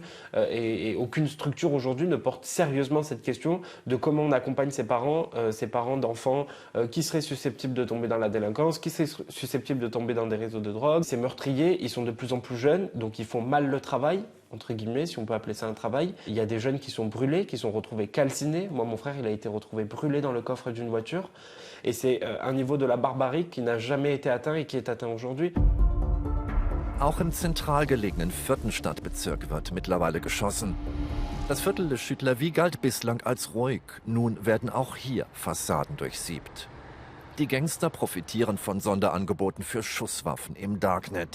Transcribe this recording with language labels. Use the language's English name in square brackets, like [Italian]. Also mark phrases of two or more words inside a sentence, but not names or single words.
[French] Et aucune structure aujourd'hui ne porte sérieusement cette question de comment on accompagne ces parents d'enfants qui seraient susceptibles de tomber dans la délinquance, qui seraient susceptibles de tomber dans des réseaux de drogue. Ces meurtriers, ils sont de plus en plus jeunes, donc ils font mal le travail, entre guillemets, si on peut appeler ça un travail. Il y a des jeunes qui sont brûlés, qui sont retrouvés calcinés. Moi, mon frère, il a été retrouvé brûlé dans le coffre d'une voiture. Et c'est un niveau de la barbarie qui n'a jamais été atteint et qui est atteint aujourd'hui. [German] Auch im zentral gelegenen 4. Stadtbezirk wird mittlerweile geschossen. Das Viertel de Chute-la-Vie galt bislang als ruhig. Nun werden auch hier Fassaden durchsiebt. Die Gangster profitieren von Sonderangeboten für Schusswaffen im Darknet.